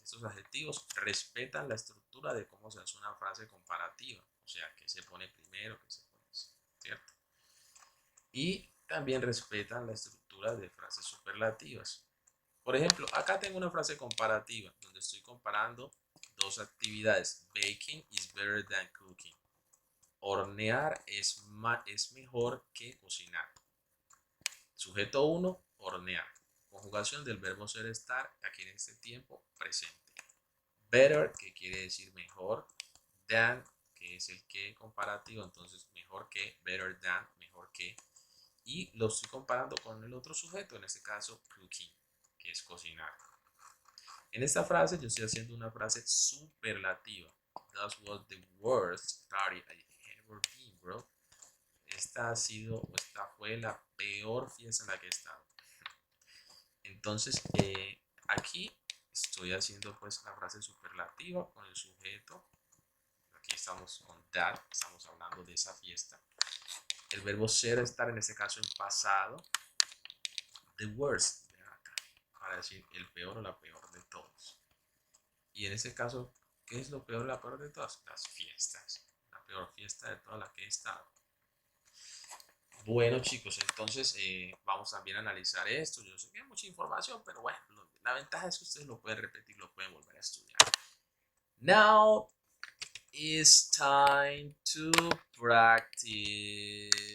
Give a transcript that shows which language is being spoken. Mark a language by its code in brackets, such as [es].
[es] Estos adjetivos respetan la estructura de cómo se hace una frase comparativa, o sea, que se pone primero, que se pone, ¿cierto? Y también respetan la estructura de frases superlativas. Por ejemplo, acá tengo una frase comparativa donde estoy comparando dos actividades. [en] Baking is better than cooking. [es] Hornear es mejor que cocinar. Sujeto 1, hornear. Conjugación del verbo ser estar aquí en este tiempo presente. Better, que quiere decir mejor. Than, que es el que comparativo, entonces mejor que, better than, mejor que. Y lo estoy comparando con el otro sujeto, en este caso cooking, que es cocinar. En esta frase yo estoy haciendo una frase superlativa. [en] That was the worst party I ever been, bro. [es] Esta fue la peor fiesta en la que he estado. Entonces, aquí estoy haciendo pues la frase superlativa con el sujeto. Aquí estamos con that, estamos hablando de esa fiesta. El verbo ser, estar, en este caso en pasado. The worst, para decir el peor o la peor de todos. Y en este caso, ¿qué es lo peor o la peor de todas? Las fiestas. La peor fiesta de todas las que he estado. Bueno, chicos, entonces vamos también a analizar esto. Yo sé que hay mucha información, pero bueno, la ventaja es que ustedes lo pueden repetir, lo pueden volver a estudiar. [en] Now it's time to practice.